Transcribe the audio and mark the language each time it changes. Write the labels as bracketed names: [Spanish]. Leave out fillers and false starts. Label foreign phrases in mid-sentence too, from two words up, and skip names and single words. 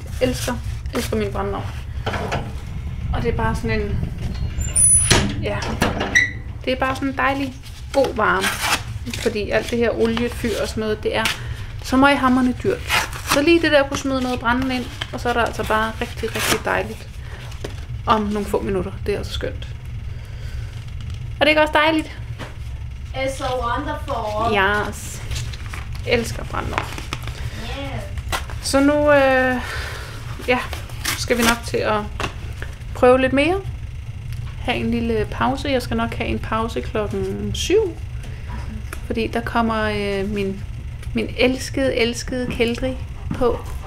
[Danish] Jeg elsker min brændeovn. Og det er bare sådan en, ja, det er bare sådan en dejlig, god varme, fordi alt det her oliefyr og sådan noget, det er så møghamrende dyrt. Så lige det der kunne smide noget brændende ind, og så er der altså bare rigtig, rigtig dejligt om nogle få minutter. Det er altså skønt. Og det er ikke også dejligt? [English] It's so wonderful. Yes. [Danish] Elsker brændeovn. [English] Yeah. [Danish] Så nu skal vi nok til at prøve lidt mere. Have en lille pause. Jeg skal nok have en pause klokken 7. Fordi der kommer min elskede Keldri på.